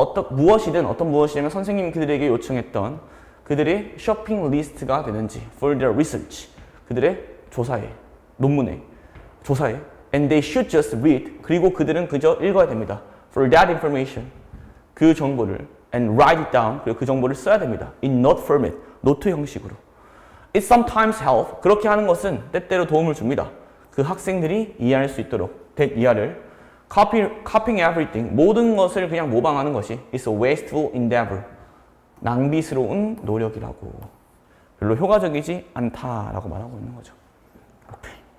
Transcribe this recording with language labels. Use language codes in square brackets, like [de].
[ko] 무엇이든 어떤 무엇이냐면 선생님이 그들에게 요청했던 그들의 쇼핑 리스트가 되는지 [en] for their research. [ko] 그들의 조사에 논문에 조사에 [en] and they should just read. [ko] 그리고 그들은 그저 읽어야 됩니다. [en] For that information. [ko] 그 정보를 [en] and write it down. [ko] 그리고 그 정보를 써야 됩니다. [en] In note format. [ko] 노트 형식으로. [en] It sometimes help. [ko] 그렇게 하는 것은 때때로 도움을 줍니다. 그 학생들이 이해할 수 있도록 that 이하를 [en] copying everything [ko] 모든 것을 그냥 모방하는 것이 [en] is a wasteful endeavor [ko] 낭비스러운 노력이라고 별로 효과적이지 않다라고 말하고 있는 거죠. 오케이.